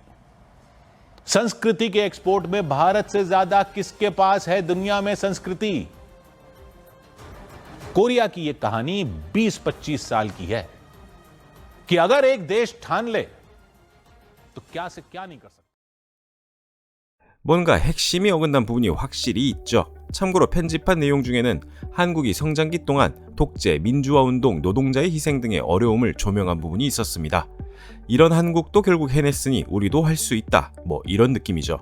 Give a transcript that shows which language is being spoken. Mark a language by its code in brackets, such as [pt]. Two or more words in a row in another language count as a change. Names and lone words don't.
[hi] संस्कृति के एक्सपोर्ट में भारत से ज्यादा किसके पास है दुनिया में संस्कृति? कोरिया की यह कहानी 20-25 साल की है कि अगर एक देश ठान ले तो क्या से क्या नहीं कर सकता। [ko] 뭔가 핵심이 어긋난 부분이 확실히 있죠. 참고로 편집한 내용 중에는 한국이 성장기 동안 독재, 민주화운동, 노동자의 희생 등의 어려움을 조명한 부분이 있었습니다. 이런 한국도 결국 해냈으니 우리도 할 수 있다. 뭐 이런 느낌이죠.